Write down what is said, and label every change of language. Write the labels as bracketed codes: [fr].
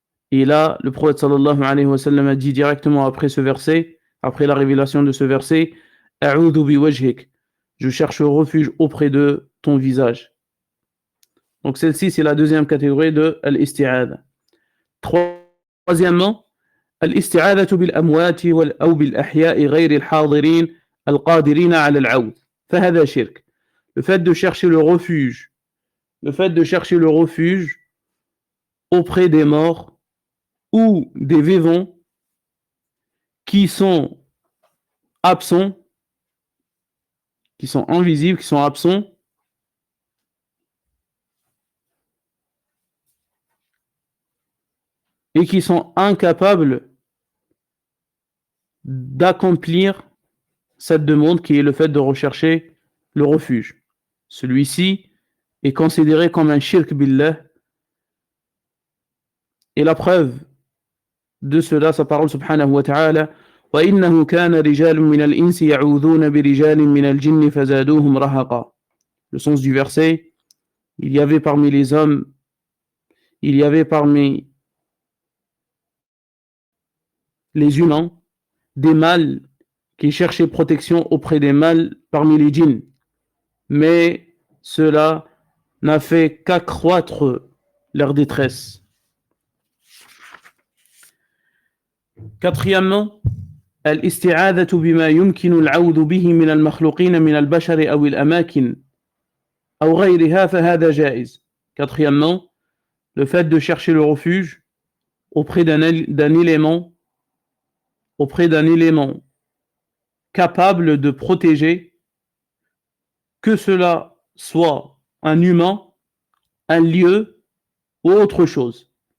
[fr] Et là, le prophète sallallahu alayhi wa sallam a dit directement après ce verset, après la révélation de ce verset, [ar] أعوذ بوجهك. [fr] Je cherche refuge auprès de ton visage. Donc celle-ci, c'est la deuxième catégorie de l'isti'adha. Troisièmement, [ar] الاستعاذة بالأموات أو بالأحياء غير الحاضرين القادرين على العود. فهذا شرك. [fr] Le fait de chercher le refuge auprès des morts ou des vivants qui sont absents, qui sont invisibles, qui sont absents, et qui sont incapables d'accomplir cette demande qui est le fait de rechercher le refuge. Celui-ci est considéré comme un shirk billah. Et la preuve de cela sa parole subhanahu wa ta'ala [ar] وَإِنَّهُ كَانَ رِجَالٌ مِّنَ الْإِنسِ يَعُوذُونَ بِرِجَالٍ مِّنَ الْجِنِّ فَزَادُوهُمْ رَهَقًا. [fr] Le sens du verset, il y avait parmi les hommes, il y avait parmi les humains des mâles qui cherchaient protection auprès des mâles parmi les djinns. Mais cela n'a fait qu'accroître leur détresse. Quatrièmement, [ar] الاستعاذة بما يمكن العوذ به من المخلوقين من البشر أو الأماكن أو غيرها فهذا جائز. [fr] Quatrièmement, le fait de chercher le refuge auprès d'un élément capable de protéger, que cela soit un humain, un lieu ou autre chose.